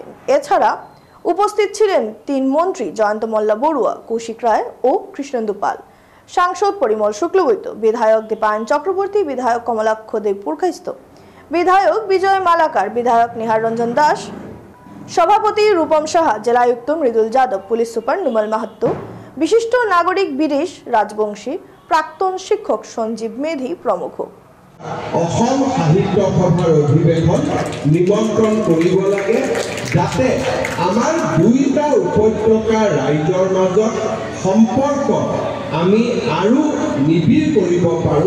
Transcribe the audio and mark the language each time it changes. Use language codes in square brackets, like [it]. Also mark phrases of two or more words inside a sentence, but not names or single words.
[bn] এছাড়া উপস্থিত ছিলেন 3 মন্ত্রী জয়ন্ত মল্লা বড়ুয়া, কৌশিক রায় ও কৃষ্ণেন্দু পাল, সাংসদ পরিমল শুক্লবৈদ্য, বিধায়ক দীপায়ন চক্রবর্তী, বিধায়ক কমলাক্ষ দেব পুরকাইস্ত, বিধায়ক বিজয় মালাকার, বিধায়ক নিহার রঞ্জন দাস, সভাপতি রূপম সাহা, জেলায়ুক্ত মৃদুল যাদব, পুলিশ সুপার নুমল মাহাত্ত, বিশিষ্ট নাগরিক বিদেশ রাজবংশী, প্রাক্তন শিক্ষক সঞ্জীব মেধি প্রমুখ। [as] অসম সাহিত্য সভাৰ অধিৱেশন নিমন্ত্ৰণ কৰিব লাগে যাতে আমাৰ দুইটা উপত্যকাৰ ৰাইজৰ মাজত সম্পৰ্ক আমি আৰু নিবিড় কৰিব পাৰোঁ।